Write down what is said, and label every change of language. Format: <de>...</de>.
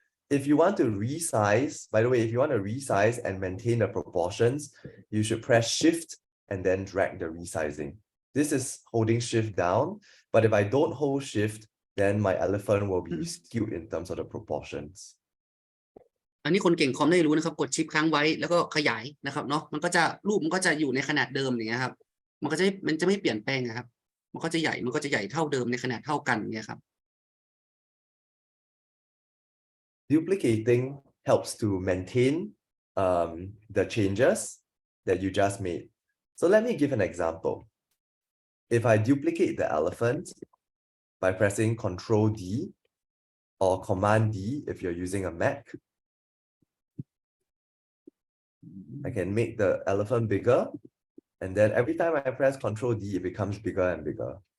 <en>If you want to resize, by the way, if you want to resize and maintain the proportions, you should press Shift and then drag the resizing. This is holding Shift down, but if I don't hold Shift, then my elephant will be skewed in terms of the proportions.</en> <th>อันนี้คนเก่งคอมได้รู้นะครับกดชิปค้างไว้แล้วก็ขยายนะครับเนาะมันก็จะรูปมันก็จะอยู่ในขนาดเดิมอย่างเงี้ยครับมันจะไม่เปลี่ยนแปลงนะครับมันก็จะใหญ่เท่าเดิมในขนาดเท่ากันเงี้ยครับ</th> <en>Duplicating helps to maintain the changes that you just made. So let me give an example. If I duplicate the elephant by pressing Ctrl D or Command D if you're using a Mac, I can make the elephant bigger, and then every time I press Ctrl D, it becomes bigger and bigger.</en>